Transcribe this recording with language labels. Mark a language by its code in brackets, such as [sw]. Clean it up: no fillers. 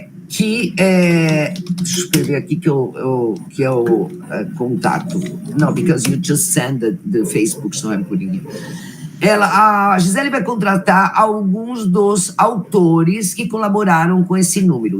[pt] que deixa eu escrever aqui que é o contato. [en] No, because you just send the Facebook, so I'm putting it. [pt] A Gisele vai contratar alguns dos autores que colaboraram com esse número.